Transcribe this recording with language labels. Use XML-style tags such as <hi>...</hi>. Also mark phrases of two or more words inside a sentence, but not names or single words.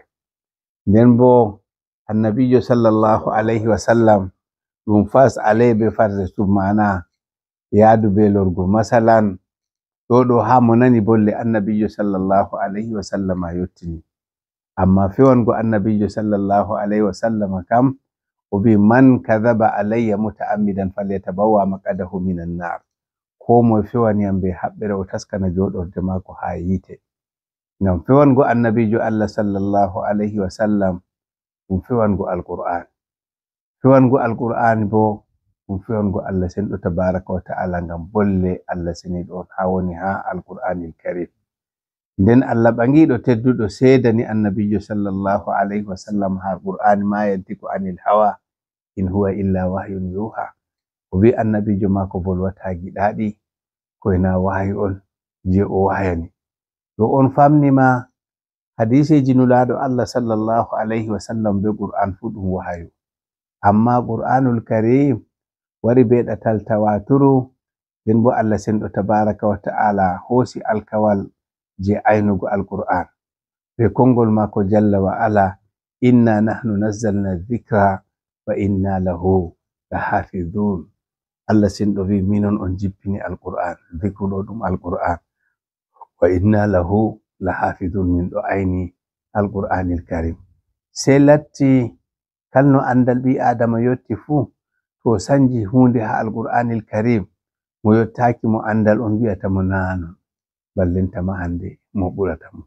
<ff>Nden bo annabijo</ff> <ar>صلى الله عليه وسلم</ar> <ff>ɗum fas alai be farse tum mana yaadu be lorgo. Masalan ɗo ha mo nani bolle annabijo</ff> <ar>صلى الله عليه وسلم</ar> <ff>yottini, amma fewango annabijo</ff> <ar>صلى الله عليه وسلم</ar> <ff>kam o bi</ff> <ar>من كذب علي متعمدا فليتبوأ مقعده من النار.</ar> <ff>ko moye fewaniyam be haɓɓere o taskana joɗorde maako ha yite. Ngam fewango annabijo Allah</ff> <ar>صلى الله عليه وسلم</ar> <ff>ɗum fewango alqur'an. Fewango alqur'an bo ɗum fewango Allah senɗo</ff> <ar>تبارك وتعالى,</ar> <ff>ngam bolle Allah seniɗo on ha woni ha</ff> <ar>القرآن الكريم.</ar> <ff>Nden Allah ɓangiɗo tedduɗo seedani annabijo</ff> <ar>صلى الله عليه وسلم</ar> <ff>ha qur'an,</ff> <ar>ما ينطق عن الهوى إن هو إلا وحي يوحى.</ar> <ff>O wi annabijo mako volwata giɗaɗi koyna wahyu on je o wayani. To on famnima hadiseji nulaɗo Allah</ff> <ar>صلى الله عليه وسلم</ar> <ff>be qur'an fu ɗum wahyu, amma</ff> <ar>القرآن الكريم</ar> <ff>wari be ɗatal tawaturu. Nden bo Allah senɗo</ff> <ar>تبارك وتعالى</ar> <ff>hosi alkawal je aynugo alqur'an be kongol mako</ff> <ar>جل وعلا, إنا نحن نزلنا الذكر وإنا له لحافظون.</ar> <ff>Allah senɗo wi minon on jippini alqur'an, dhikru ɗo ɗum alqur'an,</ff> <ar>وإنا له لحافظون,</ar> <ff>min ɗo ayni</ff> <ar>القرآن الكريم.</ar> <ff>Sei latti kalno andal ɓi adama yotti fu to sanji hunde ha</ff> <ar>القرآن الكريم,</ar> <ff>mo yottaki mo andal on wi'ata mo nanon, ballentama hande mo ɓurata mo.</ff>